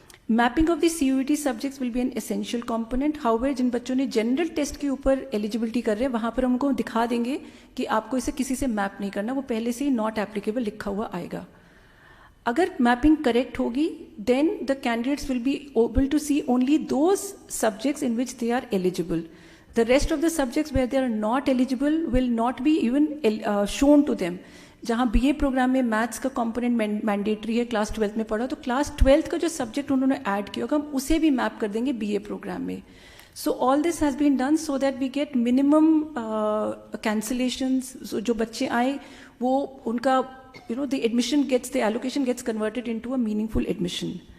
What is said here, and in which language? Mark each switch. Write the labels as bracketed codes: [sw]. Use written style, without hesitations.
[en] Mapping of the CUET subjects will be an essential component. [hi] However जिन बच्चों ने general test के ऊपर eligibility कर रहे हैं वहाँ पर हम उनको दिखा देंगे कि आपको इसे किसी से मैप नहीं करना, वो पहले से ही नॉट एप्लीकेबल लिखा हुआ आएगा। अगर मैपिंग करेक्ट होगी [en] Then the candidates will be able to see only those subjects in which they are eligible. The rest of the subjects where they are not eligible will not be even shown to them. [hi] जहाँ BA programme में maths का component mandatory है, class 12th में पढ़ा, तो class 12th का जो subject उन्होंने ऐड किया होगा हम उसे भी मैप कर देंगे BA प्रोग्राम में। [en] So all this has been done so that we get minimum cancellations. [hi] जो बच्चे आए वो उनका [en] The admission gets, the allocation gets converted into a meaningful admission.